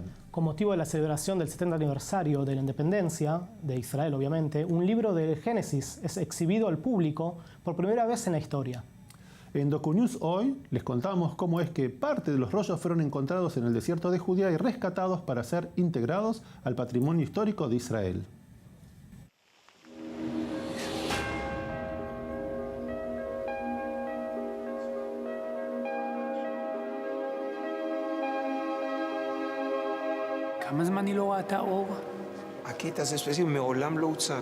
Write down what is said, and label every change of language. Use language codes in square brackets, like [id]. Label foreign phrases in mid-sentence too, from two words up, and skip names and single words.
[es] Con motivo de la celebración del 70 aniversario de la independencia de Israel, obviamente, un libro del Génesis es exhibido al público por primera vez en la historia. En DocuNews hoy les contamos cómo es que parte de los rollos fueron encontrados en el desierto de Judea y rescatados para ser integrados al patrimonio histórico de Israel. [he] כמה זמן היא לא ראתה אור? הקטע הזה ספציפי מעולם לא הוצג.